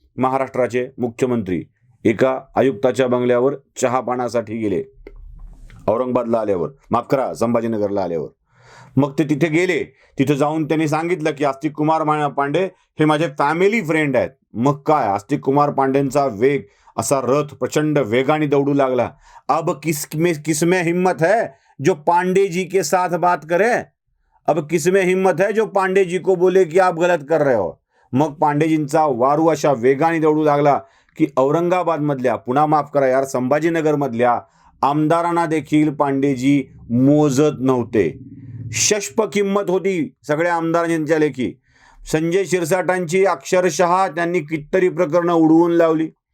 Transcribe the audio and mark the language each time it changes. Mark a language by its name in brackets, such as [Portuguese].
[Marathi] महाराष्ट्राचे मुख्यमंत्री एका आयुक्ताच्या बंगल्यावर चहा पाण्यासाठी गेले औरंगाबादला आल्यावर, माफ करा संभाजीनगरला आल्यावर. मग ते तिथे गेले. तिथे जाऊन त्यांनी सांगितलं की आस्तिक कुमार पांडे हे माझे फॅमिली फ्रेंड आहेत. मग काय, आस्तिक कुमार पांडेंचा वेग असा रथ प्रचंड वेगाने दौडू लागला. [Hindi] अब किसमें हिम्मत है जो पांडे जी के साथ बात करे, अब किसमें हिम्मत है जो पांडे जी को बोले की आप गलत कर रहे हो. [Marathi] मग पांडेजींचा वारू अशा वेगाने दौडू लागला की औरंगाबाद मधल्या, पुन्हा माफ करा यार, संभाजीनगर मधल्या आमदारांना देखील पांडेजी मोजत नव्हते. शष्प किंमत होती सगळ्या आमदारांच्या लेखी. संजय शिरसाटांची अक्षरशः त्यांनी कितीतरी प्रकरणं उडवून लावली.